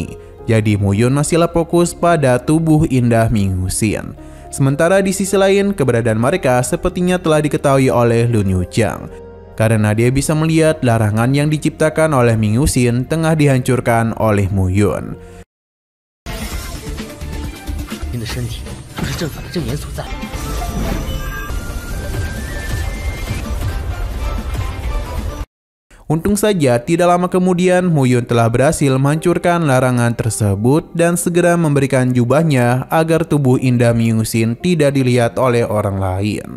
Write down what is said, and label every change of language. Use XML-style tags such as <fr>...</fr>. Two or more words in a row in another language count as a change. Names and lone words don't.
<id>Jadi Muyun masihlah fokus pada tubuh indah Ming Yuxin. Sementara di sisi lain, keberadaan mereka sepertinya telah diketahui oleh Lun Yucheng. Karena dia bisa melihat larangan yang diciptakan oleh Ming Yuxin tengah dihancurkan oleh Muyun.</id> <zh>您的身体就是阵法的正眼所在。</zh> <id>Untung saja tidak lama kemudian Muyun telah berhasil menghancurkan larangan tersebut dan segera memberikan jubahnya agar tubuh indah Ming Yuxin tidak dilihat oleh orang lain.</id>